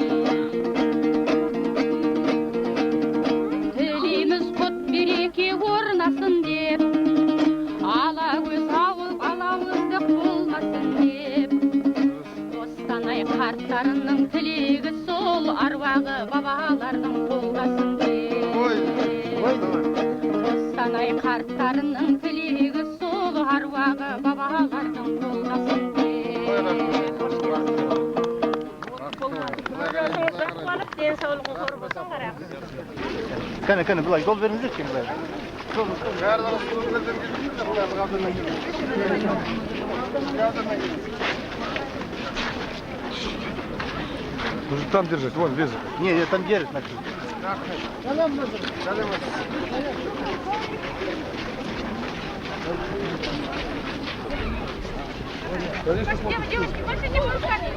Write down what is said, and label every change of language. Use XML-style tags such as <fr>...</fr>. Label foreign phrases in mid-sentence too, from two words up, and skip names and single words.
<kk>тілейміз құт береке орнасын деп алакөз ауыл алауыздық болмасын деп қостанай қарттарының тілегі сол аруағы бабалардың қолдасын деп қостанай қарттарының тілегі сол аруағы бабалардың қолдасын деп Кәне, бұлай жол беріңіздер кең бәрі.</kk> <ru>Нужно там держать, вон, без. Не, там держит, значит. Девушки, больше не малышами.</ru>